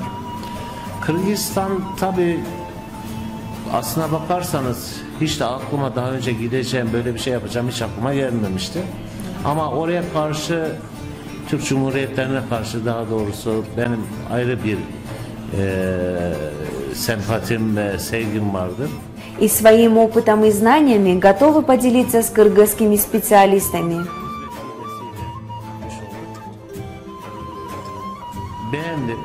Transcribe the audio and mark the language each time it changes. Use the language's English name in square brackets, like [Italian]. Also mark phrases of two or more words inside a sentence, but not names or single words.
[Turkish] Kırgızistan tabi aslına bakarsanız hiç de aklıma daha önce gideceğim, böyle bir şey yapacağım hiç aklıma gelmemişti. Ama oraya karşı, Türk Cumhuriyetlerine karşı daha doğrusu benim ayrı bir sempatim ve sevgim vardır. [Russian] И своим опытом и знаниями готовы поделиться с кыргызскими специалистами. [Turkish] Beğendim.